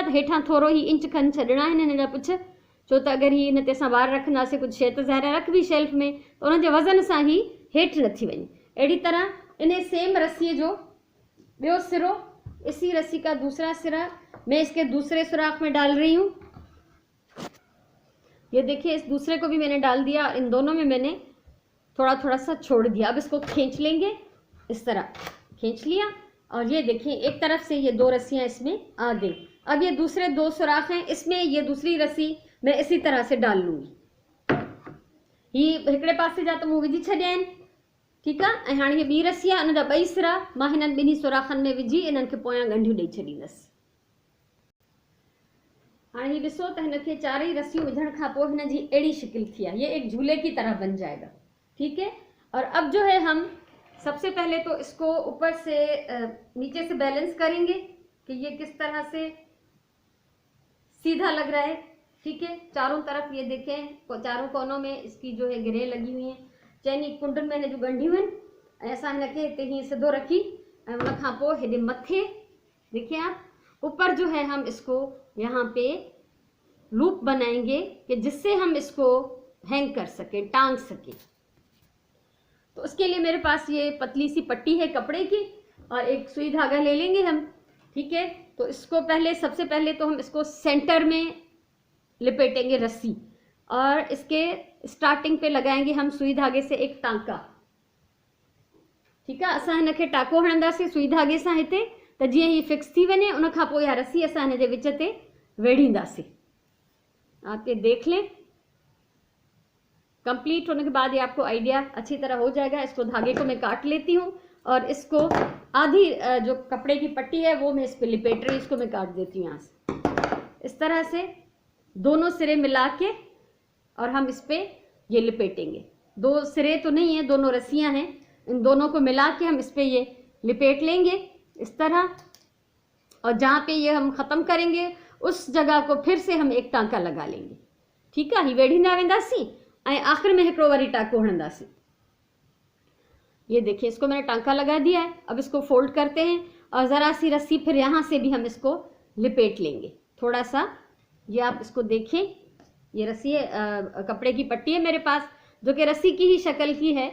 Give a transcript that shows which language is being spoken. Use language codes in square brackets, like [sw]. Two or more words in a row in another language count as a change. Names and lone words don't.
[sd] तो हेठां थोरो ही इंच खन छॾणा आहिनि हिन जा पुछ, छो त अगरि ही हिन ते असां ॿाहिरि रखंदासीं कुझु शइ त ज़ाहिर रख भी शेल्फ में, तो उन जे वज़न सां ही हेठि नथी वञे। अहिड़ी तरह इन सेम रस्सीअ जो ॿियो सिरो, [ur] اسی رسی کا دوسرا سرا میں اس کے دوسرے سوراخ میں ڈال رہی ہوں. یہ دیکھیے، اس دوسرے کو بھی میں نے ڈال دیا اور ان دونوں میں میں نے تھوڑا تھوڑا سا چھوڑ دیا. اب اس کو کھینچ لیں گے، اس طرح کھینچ لیا، اور یہ دیکھیے ایک طرف سے یہ 2 رسیاں اس میں آ گئی. اب یہ دوسرے 2 سوراخ ہیں، اس میں یہ دوسری رسی میں اسی طرح سے ڈال لوں گی. [sd] ही हिकिड़े पासे जा तो मूं विझी छॾिया आहिनि। [ur] ٹھیک ہے. [sd] ऐं हाणे हीअ ॿी रस्सी आहे, उन जा 2 सिरा मां हिननि ॿिन्ही सुराखनि में विझी इन्हनि खे पोयां ॻंढियूं ॾेई छॾींदसि। हाणे ही ॾिसो त हिनखे 4 रस्सियूं विझण खां पोइ हिन जी अहिड़ी शिकिल थी आहे। [ur] یہ ایک جھولے کی طرح بن جائے گا. ٹھیک ہے. اور اب جو ہے، ہم سب سے پہلے تو اس کو اوپر سے نیچے سے بیلنس کریں گے کہ یہ کس طرح سے سیدھا لگ رہا ہے. ٹھیک ہے. چاروں طرف یہ دیکھیں، چاروں کونوں میں اس کی جو ہے گرہیں لگی ہوئی ہیں. [sd] चैनी कुंडन मैंने जो ॻंढियूं आहिनि, ऐं असां हिनखे हिते हीअं सिधो रखी उन खां पोइ हेॾे मथे [ur] دیکھیے آپ اوپر جو ہے ہم اس کو یہاں پے لوپ بنائیں گے کہ جس سے ہم اس کو ہینگ کر سکیں، ٹانگ سکیں. تو اس کے لیے میرے پاس یہ پتلی سی پٹی ہے کپڑے کی اور ایک سوئی دھاگہ لے لیں گے ہم، ٹھیک ہے. تو اس کو سب سے پہلے تو ہم اس کو سینٹر میں لپیٹیں گے رسی، اور اس کے سٹارٹنگ پے لگائیں گے ہم سوئی دھاگے سے ایک ٹانکا، ٹھیک ہے. [sd] असां हिनखे टाको हणंदासीं सुई धागे सां हिते, त जीअं ही फिक्स थी वञे उन खां पोइ इहा रस्सी असां हिन जे विच ते वेढ़ींदासीं। [ur] آپ یہ دیکھ لیں، کمپلیٹ ہونے کے بعد یہ آپ کو آئیڈیا اچھی طرح ہو جائے گا. اس کو دھاگے کو میں کاٹ لیتی ہوں اور اس کو آدھی جو کپڑے کی پٹی ہے وہ میں اس پر لپیٹ رہی ہوں، اس کو میں کاٹ دیتی ہوں یہاں سے. اس طرح سے دونوں سرے ملا کے اور ہم اس پے یہ لپیٹیں گے. دو سرے تو نہیں ہے، دونوں رسیاں ہیں، ان دونوں کو ملا کے ہم اس پے یہ لپیٹ لیں گے اس طرح. اور جہاں پے یہ ہم ختم کریں گے اس جگہ کو پھر سے ہم ایک ٹانکا لگا لیں گے، ٹھیک ہے. [sd] ही वेढ़ींदा वेंदासीं ऐं आख़िर में हिकिड़ो वरी टाको हणंदासीं। [ur] یہ دیکھیے اس کو میں نے ٹانکا لگا دیا ہے. اب اس کو فولڈ کرتے ہیں اور ذرا سی رسی پھر یہاں سے بھی ہم اس کو لپیٹ لیں گے تھوڑا سا. یہ آپ اس کو دیکھیں، یہ رسی کپڑے کی پٹی ہے میرے پاس جو کہ رسی کی ہی شکل کی ہے.